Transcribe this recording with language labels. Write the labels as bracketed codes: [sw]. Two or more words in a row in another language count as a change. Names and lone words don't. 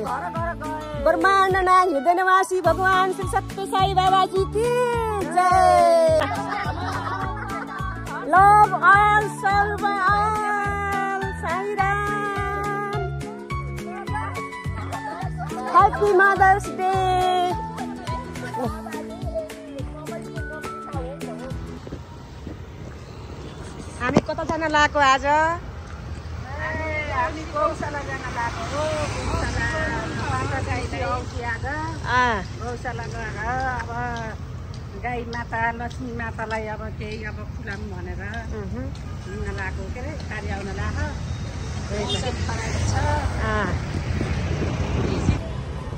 [hi] ब्रह्मांड नायक हृदय निवासी भगवान श्री सत्य साई बाबा जी की जय। [en] Love all serve all Sai Ram. Happy Mother's Day. [ne] हामी कता जान लागेको आज? हामी गौशाला जान लागेको हो। गौशाला गएर अब गाई माता लक्ष्मी मातालाई अब केही अब खुलाम भनेर हिँड्न लागेको के अरे कार्य आउन लाग्यो।